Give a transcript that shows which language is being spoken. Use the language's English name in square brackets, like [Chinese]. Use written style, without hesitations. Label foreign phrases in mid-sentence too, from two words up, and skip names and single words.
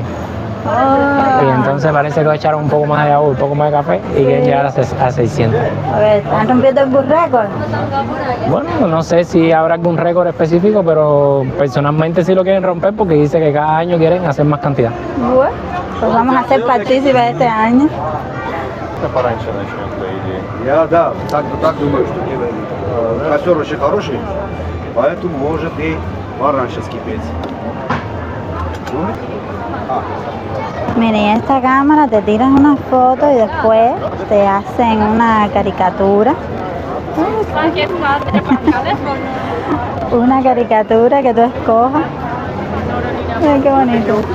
[Spanish] Y entonces parece que echaron un poco más de agua, un poco más de café y quieren llegar a 600. a ver, ¿están rompiendo el récord? Bueno, no sé si habrá algún récord específico, pero personalmente sí lo quieren romper porque dice que cada año quieren hacer más cantidad. Bueno, pues vamos a ser partícipes este año. [Russian] Я, да, так думаю, что костер очень хороший, поэтому может и пораньше скипеть. [Spanish] Miren, en esta cámara te tiran una foto y después te hacen una caricatura. Una caricatura que tú escojas. Ay, qué bonito.